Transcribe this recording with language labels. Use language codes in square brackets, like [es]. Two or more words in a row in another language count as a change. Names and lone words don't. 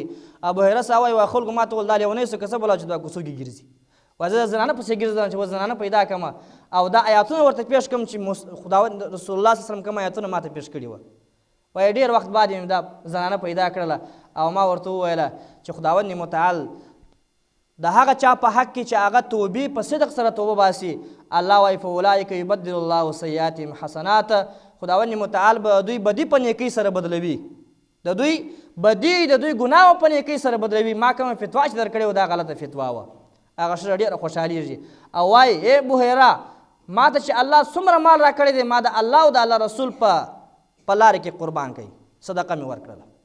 [ps] ابو هریره صاحب وایي خلکو ما ته ویل دا لیونی سو که څه بلا چې دا کوڅو کې ګرځي، وایي زه د زنانه پسې ګرځم چې و زنانه پیدا کړم او دا آیاتونه ورته پیش کړم چې خداوند [ar] رسول الله صلی الله علیه وسلم [ps] کوم آیاتونه ما ته پیش کړي وه. وایي ډېر وخت بعد یې دا زنانه پیدا کړله او ما ورته وویله چې خداوند متعال د هغه چا په حق کې چې هغه توبې په صدق سره توبه باسي الله وایي [ar] فاولئک یبدل الله سیئاتهم حسنات [ps] خداوند متعال به دوی بدي په نیکۍ سره بدلوي د دوی بدي د دوی ګناه په نیکۍ سره بدلوي ما کومه فتوا چې درکړې وه دا غلطه فتوا وه هغه سره ډېره خوشحالېږي او وایي ای بحیرا ما ته چې الله څومره مال راکړی دی ما د الله او د الله رسول په لارې کې قربان کوي صدقه مې ورکړله